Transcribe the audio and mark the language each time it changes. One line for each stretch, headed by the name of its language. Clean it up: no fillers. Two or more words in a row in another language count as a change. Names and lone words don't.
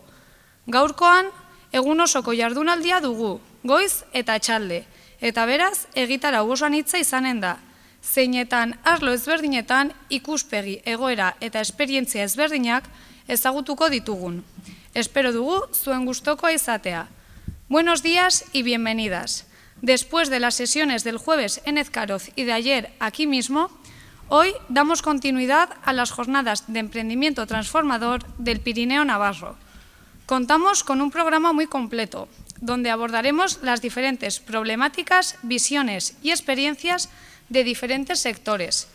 Basque: Gaurkoan, egun osoko jardunaldia dugu, goiz eta atxalde, eta beraz, egitarau oso anitza izanen da. Zeinetan arlo ezberdinetan ikuspegi, egoera eta esperientzia ezberdinak ezagutuko ditugun. Espero dugu zuen gustokoa izatea.
Spanish: Buenos días y bienvenidas. Después de las sesiones del jueves en Ezkaroz y de ayer aquí mismo, hoy damos continuidad a las jornadas de emprendimiento transformador del Pirineo Navarro. Contamos con un programa muy completo, donde abordaremos las diferentes problemáticas, visiones y experiencias de diferentes sectores.